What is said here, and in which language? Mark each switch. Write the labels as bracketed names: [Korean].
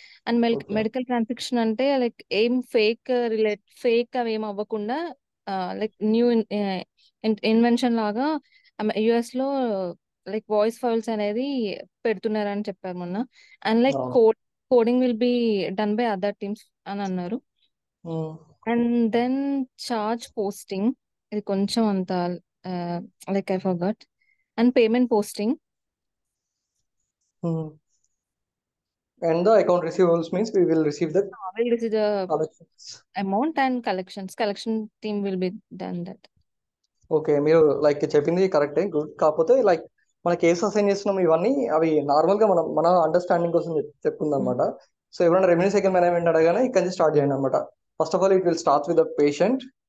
[Telugu] And medical transaction అంటే like ఏం fake అవి ఏం అవ్వకుండా లైక్ న్యూ ఇన్వెన్షన్ లాగా US లో లైక్ వాయిస్ ఫైల్స్ అనేది పెడుతున్నారని చెప్పారు మొన్న. [English] and like coding will be done by other teams [Telugu] అని అన్నారు. [English] and then charge posting, [Telugu] ఇది కొంచెం అంత [English] Like I forgot. And payment posting. And the account receivables means we will receive the collections amount, and collection team will be done that. [Telugu] Okay, మీరు like చెప్పింది కరెక్టే, good. కాకపోతే like మన case assign చేస్తున్నాం ఇవన్నీ అవి నార్మల్ గా మన అండర్స్టాండింగ్ కోసం చెప్పుకుందాం అనమాట. సో ఎవరైనా రెవెన్యూ సైకిల్ మేనేజ్మెంట్ అడగానే ఇక్కడ నుంచి స్టార్ట్ చేయండి అనమాట. [English] First of all it will start with the patient.